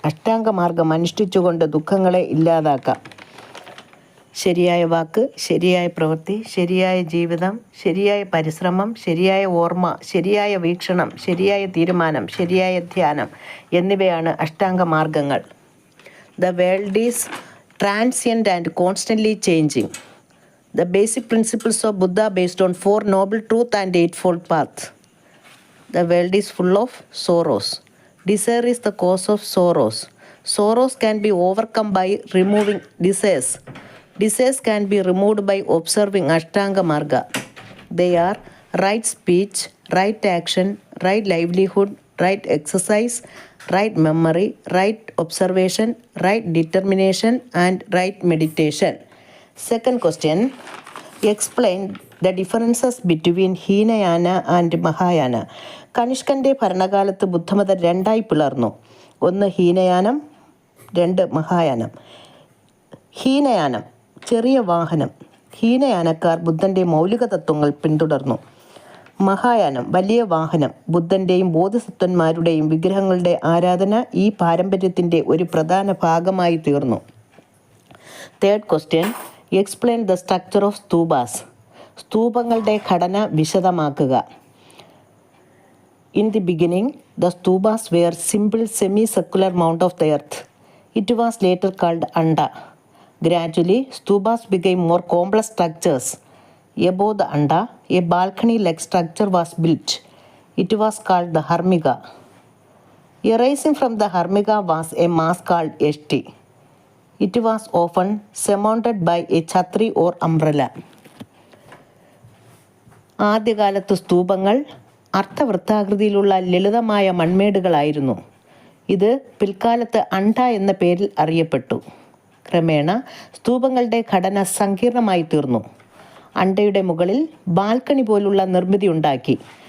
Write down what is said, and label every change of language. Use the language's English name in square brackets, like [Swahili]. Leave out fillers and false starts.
[Malayalam] അഷ്ടാംഗമാർഗം അനുഷ്ഠിച്ചുകൊണ്ട് ദുഃഖങ്ങളെ ഇല്ലാതാക്കാം. ശരിയായ വാക്ക്, ശരിയായ പ്രവൃത്തി, ശരിയായ ജീവിതം, ശരിയായ പരിശ്രമം, ശരിയായ ഓർമ്മ, ശരിയായ വീക്ഷണം, ശരിയായ തീരുമാനം, ശരിയായ ധ്യാനം എന്നിവയാണ് അഷ്ടാംഗമാർഗങ്ങൾ. [English] The world is transient and constantly changing. The basic principles of Buddha based on 4 noble truths and 8-fold paths. The world is full of sorrows. Desire is the cause of sorrows. Sorrows can be overcome by removing desires. Desires can be removed by observing Ashtanga Marga. They are right speech, right action, right livelihood, right exercise, right memory, right observation, right determination, and right meditation. Second question, explain the differences between Hinayana and Mahayana. [Malayalam] കനിഷ്കൻ്റെ ഭരണകാലത്ത് ബുദ്ധമതം 2ആയി പിളർന്നു. 1 ഹീനയാനം, 2 മഹായാനം. ഹീനയാനം, ചെറിയ വാഹനം. ഹീനയാനക്കാർ ബുദ്ധൻ്റെ മൗലിക തത്വങ്ങൾ പിന്തുടർന്നു. മഹായാനം, വലിയ വാഹനം. ബുദ്ധൻ്റെയും ബോധിസത്വന്മാരുടെയും വിഗ്രഹങ്ങളുടെ ആരാധന ഈ പാരമ്പര്യത്തിൻ്റെ ഒരു പ്രധാന ഭാഗമായി തീർന്നു. [English] Third question, explain the structure of stupas. [Malayalam] സ്തൂപങ്ങളുടെ ഘടന വിശദമാക്കുക. [English] In the beginning the stupas were simple semicircular mound of the earth. It was later called anda. Gradually, stupas became more complex structures. Above the anda, a balcony-like structure was built. It was called the harmiga. Arising from the harmiga was a mass called Eshti. It was often surmounted by a chhatri or umbrella. [Malayalam] ആദ്യകാലത്ത് സ്തൂപങ്ങൾ അർത്ഥവൃത്താകൃതിയിലുള്ള ലളിതമായ മൺമേടുകളായിരുന്നു. ഇത് പിൽക്കാലത്ത് അണ്ട എന്ന പേരിൽ അറിയപ്പെട്ടു. ക്രമേണ സ്തൂപങ്ങളുടെ ഘടന സങ്കീർണമായി തീർന്നു. അണ്ടയുടെ മുകളിൽ ബാൽക്കണി പോലുള്ള നിർമ്മിതി ഉണ്ടാക്കി.